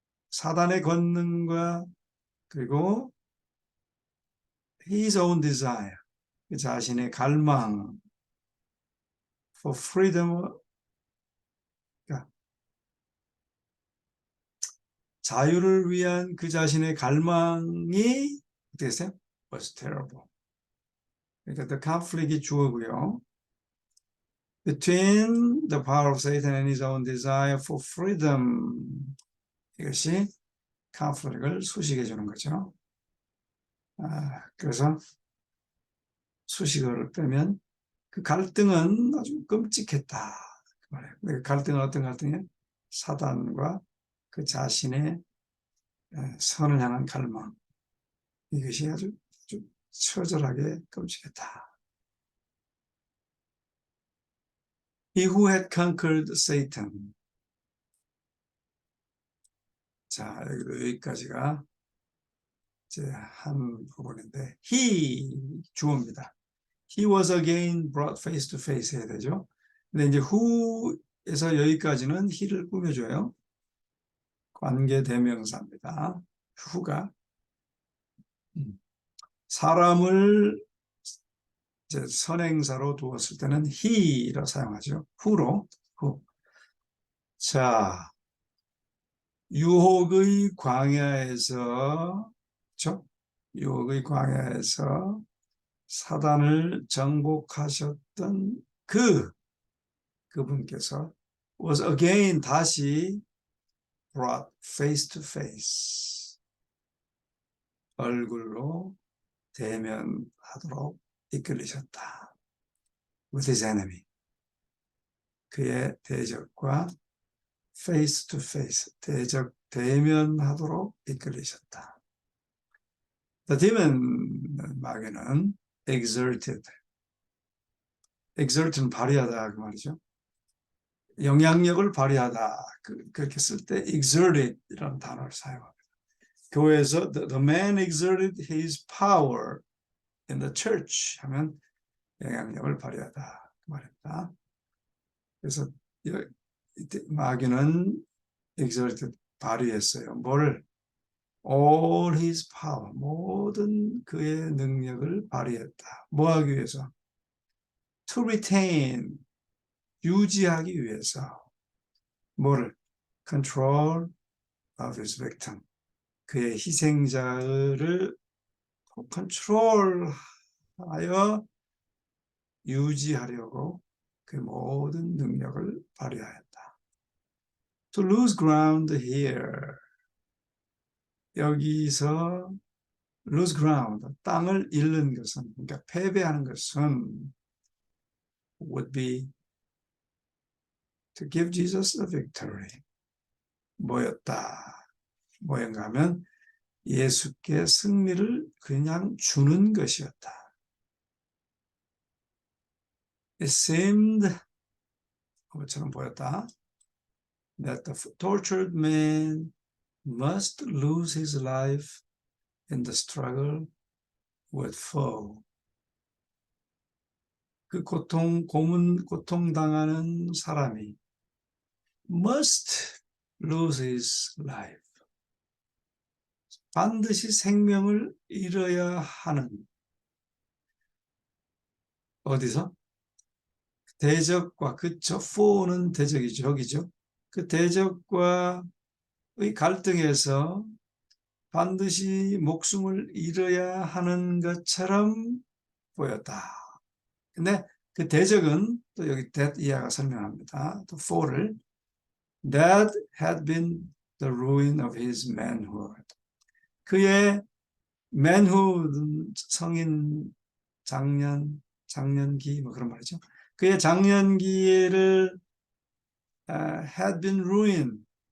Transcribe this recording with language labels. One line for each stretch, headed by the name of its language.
Korean: 사단의 권능과 그리고
English: his own desire,
Korean: 그 자신의 갈망
English: for freedom,
Korean: 그러니까 자유를 위한 그 자신의 갈망이 어떻게 했어요?
English: was terrible.
Korean: 그러니까 the conflict이 주어고요.
English: Between the power of Satan and his own desire for freedom,
Korean: 이것이 conflict을 수식해 주는 거죠. 그래서 수식어를 빼면 그 갈등은 아주 끔찍했다. 그 갈등은 어떤 갈등이에요? 사단과 그 자신의 선을 향한 갈망. 이것이 아주 처절하게 끔찍했다.
English: He who had conquered Satan.
Korean: 자, 여기까지가 이제 한 부분인데, he 주어입니다.
English: He was again brought face to face
Korean: 해야 되죠. 근데 이제 who에서 여기까지는 he를 꾸며줘요. 관계 대명사입니다. who가 사람을 이제 선행사로 두었을 때는 he로 사용하죠. who로. who. 자, 유혹의 광야에서, 그렇죠? 유혹의 광야에서 사단을 정복하셨던 그분께서
English: was again,
Korean: 다시
English: brought face to face,
Korean: 얼굴로 대면하도록 이끌리셨다.
English: with his enemy,
Korean: 그의 대적과
English: face to face,
Korean: 대면하도록 이끌리셨다. The demon, 마귀는 exert는 발휘하다 그 말이죠. 영향력을 발휘하다, 그렇게 쓸 때 exerted이라는 단어를 사용합니다. 교회에서
English: the man exerted his power in the church
Korean: 하면 영향력을 발휘하다 그 말입니다. 그래서 이때 마귀는 exerted, 발휘했어요. 뭐를?
English: all his power,
Korean: 모든 그의 능력을 발휘했다. 뭐 하기 위해서?
English: to retain,
Korean: 유지하기 위해서 뭐를?
English: control of his victim.
Korean: 그의 희생자를 컨트롤하여 유지하려고 그 모든 능력을 발휘하였다.
English: To lose ground here.
Korean: 여기서
English: lose ground,
Korean: 땅을 잃는 것은, 그러니까 패배하는 것은
English: would be to give Jesus the victory.
Korean: 뭐였다? 뭐였가 하면 예수께 승리를 그냥 주는 것이었다.
English: It seemed,
Korean: 그것처럼 보였다.
English: That the tortured man must lose his life in the struggle with foe.
Korean: 그 고통당하는 사람이
English: must lose his life.
Korean: 반드시 생명을 잃어야 하는. 어디서? 대적과, 그쵸? foe는 대적이죠. 적이죠. 그 대적과의 갈등에서 반드시 목숨을 잃어야 하는 것처럼 보였다. 근데 그 대적은 또 여기 that 이하가 설명합니다. 또 foe를
English: that had been the ruin of his manhood.
Korean: 그의 manhood, 성인 장년기 뭐 그런 말이죠. 그의 장년기를
English: had been ruined.